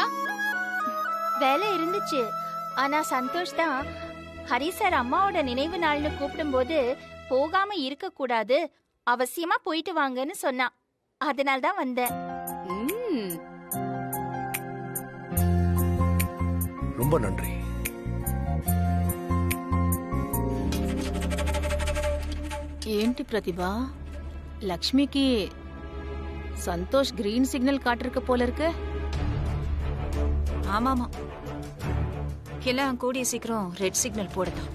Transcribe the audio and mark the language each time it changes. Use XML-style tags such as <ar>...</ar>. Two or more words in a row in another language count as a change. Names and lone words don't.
<ta>வேலை இருந்துச்சு, ஆனா சந்தோஷ் தான் ஹரி சார் அம்மாவோட நினைவு நாள்னு கூப்பிடும் போது போகாம இருக்க கூடாது, அவசியமா போயிட்டு வாங்கன்னு சொன்னா. அதனால தான் வந்தேன். ரொம்ப நன்றி. ஏன்டி பிரதிபா லட்சுமிக்கு சந்தோஷ்</ta> <en>green signal</en> <ta>காட்டிருக்க போல இருக்கு. ஆமாமா, எல்லாம் கூடிய சீக்கிரம்</ta> <en>red signal</en> <ta>போடலாம்.</ta>